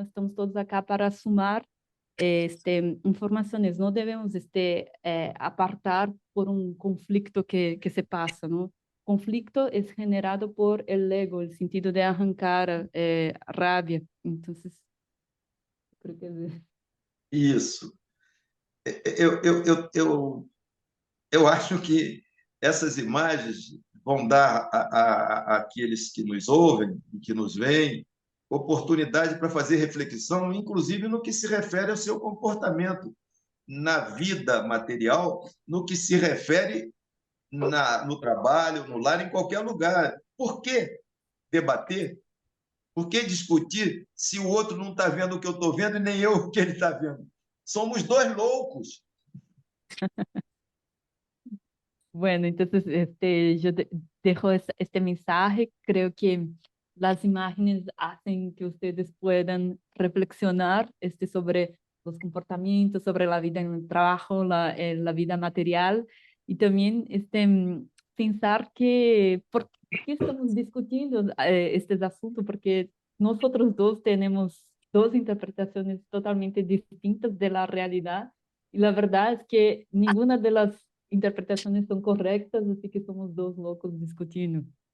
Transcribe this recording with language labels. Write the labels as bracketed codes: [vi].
[es] Estamos todos acá para sumar informaciones, no debemos apartar por un conflicto que se pasa, ¿no? Conflicto es generado por el ego, el sentido de arrancar rabia. Entonces, creo que [pt] Isso. Eu acho que essas imagens vão dar àqueles que nos ouvem e que nos veem oportunidade para fazer reflexão, inclusive no que se refere ao seu comportamento na vida material, no que se refere no trabalho, no lar, em qualquer lugar. Por que debater? Por que discutir se o outro não está vendo o que eu estou vendo e nem eu o que ele está vendo? Somos dois loucos. [es] bueno, entonces yo dejo este mensaje. Creo que las imágenes hacen que ustedes puedan reflexionar sobre los comportamientos, sobre la vida en el trabajo, la vida material y también pensar que por qué estamos discutiendo estos asuntos, porque nosotros dos tenemos dos interpretaciones totalmente distintas de la realidad y la verdad es que ninguna de las [pt] interpretações são corretas, assim que somos dois loucos discutindo.